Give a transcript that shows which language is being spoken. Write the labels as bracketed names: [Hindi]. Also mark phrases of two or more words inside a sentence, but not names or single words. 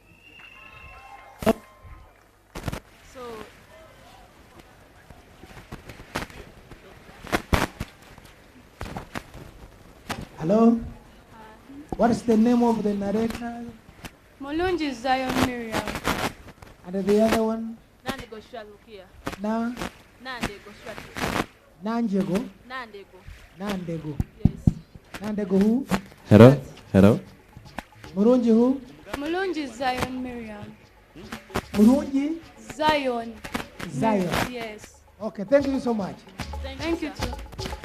[English] Hello? What is the name of the narrator? Mulunji Zion Miriam. And the other one? Nandego Shwalukia. Na? Nandego Shwalukia. Nanjego? Nandego. Nandego. Yes. Nandego who? Hello? Hello? Murunji who? Mulunji Zion Miriam. Murunji? Zion. Zion. Yes. Okay, thank you so much. Thank you too.